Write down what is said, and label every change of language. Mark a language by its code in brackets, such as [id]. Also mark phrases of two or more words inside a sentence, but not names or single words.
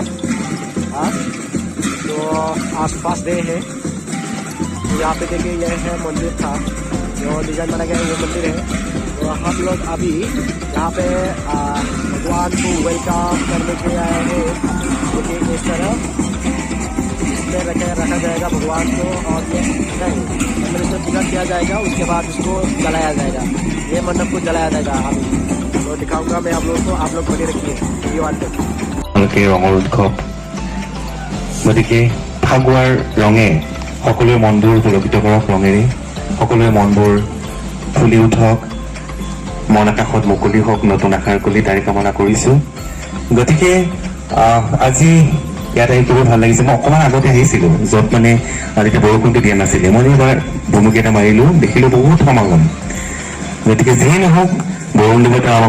[hi] आज तो आज [en] first day [hi] है तो यहाँ पे देखिए यह है मंदिर था जो डिजाइन बनाया गया ये मंदिर है तो हम लोग अभी यहाँ पे भगवान को वेलकम करने के लिए आए हैं देखिए इस तरह इसमें रखा जाएगा भगवान को और ये नहीं अंदर इसमें पूजा किया जाएगा उसके बाद इसको जलाया जाएगा ये मंडप को जलाया जाएगा अभी तो दिखाऊंगा मैं आप लोगों को आप लोग बने रखिए वीडियो आते [as] ৰঙৰ উৎসৱ গতিকে ফাগুৱাৰ ৰঙে সকলোৱে মনবোৰ পুলকিত কৰক ৰঙেৰে সকলোৱে মনবোৰ ফুলি উঠক মন আকাশত মুকলি হওক নতুন আশাৰ কলি তাৰে কামনা কৰিছো গতিকে আজি ইয়াত আহি খুব ভাল লাগিছে মই অকণমান আগতে আহিছিলোঁ য'ত মানে তেতিয়া বৰষুণটো দিয়া নাছিলে মই এবাৰ ভুমুকি এটা মাৰিলোঁ দেখিলোঁ বহুত সমাগম গতিকে যিয়ে নহওক বৰুণ দেৱতা আমাক